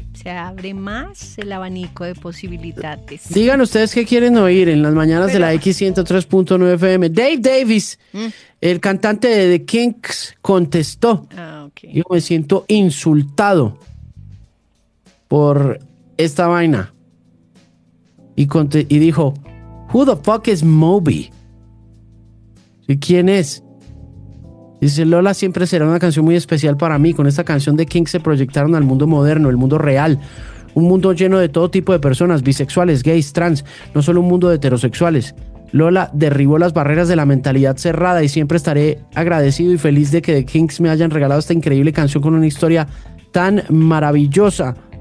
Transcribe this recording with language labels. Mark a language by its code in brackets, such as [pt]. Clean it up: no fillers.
[es] Se abre más el abanico de posibilidades. Digan ustedes qué quieren oír en las mañanas de la X103.9 FM. Dave Davis, el cantante de The Kinks, contestó. Ah, ok. Yo me siento insultado por esta vaina. Y dijo, [en] who the fuck is Moby? [es] ¿Y quién es? Dice, Lola siempre será una canción muy especial para mí. Con esta canción de King se proyectaron al mundo moderno, el mundo real. Un mundo lleno de todo tipo de personas, bisexuales, gays, trans. No solo un mundo de heterosexuales. Lola derribó las barreras de la mentalidad cerrada y siempre estaré agradecido y feliz de que The Kinks me hayan regalado esta increíble canción con una historia tan maravillosa.